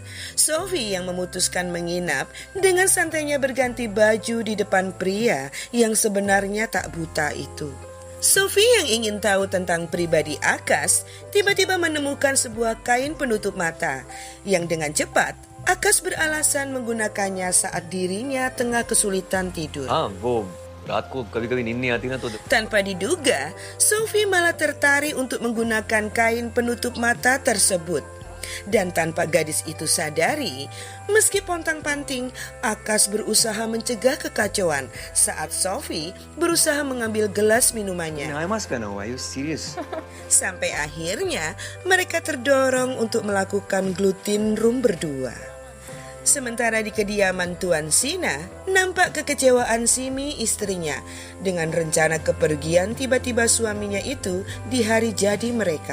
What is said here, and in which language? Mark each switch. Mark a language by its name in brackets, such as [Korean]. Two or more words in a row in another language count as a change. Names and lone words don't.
[Indonesian] Sophie yang memutuskan menginap dengan santainya berganti baju di depan pria yang sebenarnya tak buta itu. Sophie yang ingin tahu tentang pribadi Akas tiba-tiba menemukan sebuah kain penutup mata yang dengan cepat Akas beralasan menggunakannya saat dirinya tengah kesulitan tidur. [Hindi] हाँ वो रात को कभी-कभी नींद नहीं आती ना तो [Indonesian] Tanpa diduga, Sophie malah tertarik untuk menggunakan kain penutup mata tersebut. Dan tanpa gadis itu sadari, meski pontang-panting, Akas berusaha mencegah kekacauan saat Sophie berusaha mengambil gelas minumannya. [English] eye mask [Hindi] पहना हुआ है, [English] you serious? [Indonesian] Sampai akhirnya mereka terdorong untuk melakukan [English] gluten room [Indonesian] berdua. Sementara di kediaman Tuan Sina, nampak kekecewaan Simi istrinya dengan rencana kepergian tiba-tiba suaminya itu di hari jadi mereka.